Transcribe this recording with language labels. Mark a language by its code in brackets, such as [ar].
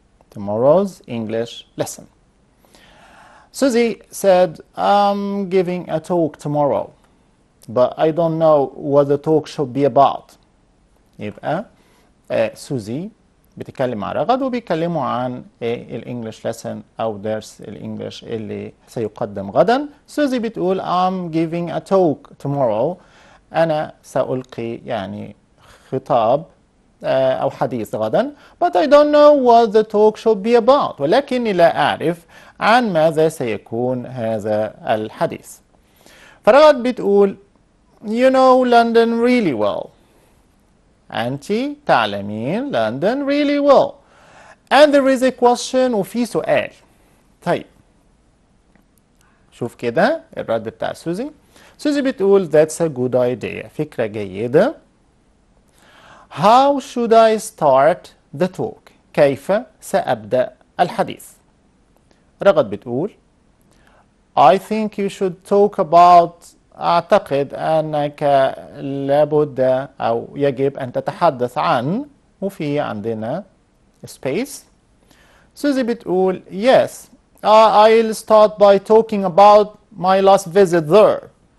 [en] Tomorrow's English lesson. Susie said, I'm giving a talk tomorrow, but I don't know what the talk should be about. [ar] يبقى سوزي بتتكلم مع رغد وبيتكلموا عن الانجليش لسن او درس الانجليش اللي سيقدم غدا. سوزي بتقول [en] I'm giving a talk tomorrow. [ar] انا سألقي يعني خطاب او حديث غدا. [en] But I don't know what the talk should be about. [ar] ولكني لا اعرف عن ماذا سيكون هذا الحديث. فرغد بتقول [en] You know London really well. [ar] أنتِ تعلمين لندن [en] really well. And there is a question [ar] وفي سؤال. طيب شوف كده الرد بتاع سوزي. سوزي بتقول [en] that's a good idea. [ar] فكرة جيدة. [en] How should I start the talk? [ar] كيف سأبدأ الحديث؟ رغد بتقول [en] I think you should talk about [ar] أعتقد أنك لابد أو يجب أن تتحدث عن وفي عندنا space. سوزي بتقول [en] yes, I'll start by talking about my last visit there.